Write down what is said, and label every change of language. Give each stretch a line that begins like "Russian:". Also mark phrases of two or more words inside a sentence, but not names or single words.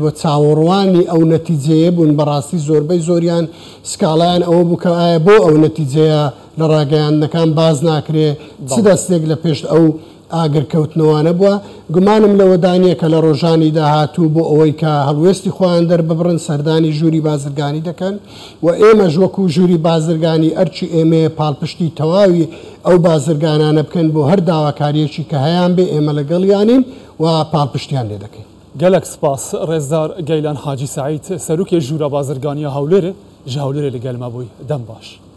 Central Kurdish: و چاوەڕوانی ئەو نەتیجەیە بوون بەڕاستی زۆربەی زۆریان سکاڵیان ئەوە بووکە ئایا بۆ ئەو نەتیجەیە لە ڕاگەیاندنەکان باز ناکرێ چ دەستێک لە پێش ئەو ئاگرکەوتنەوەنە بووە گومانم لەوەدانە کە لە ڕۆژانی داهاتوو بۆ ئەوەی کە هەڵوێستی خۆیان دەرببڕن سەردانی ژووری بازرگانی دەکەن و ئێمەش وەکو ژووری بازرگانی ئەرچی ئێمەیە پاڵپشتی تەواوی ئەو بازرگانانە بکەن بۆ هەر داواکاریەکی کە هەیان بێ ئێمە لەگەڵیانین و پاڵپشتیان لێ دەکەین. گەلک سپاس ڕێزدار گەیلان حاجی سعید سەرروکی ژوورە بازرگانیە هەولێرە
Kurdish: ji Hewlêrê li gel me bûy dem baş.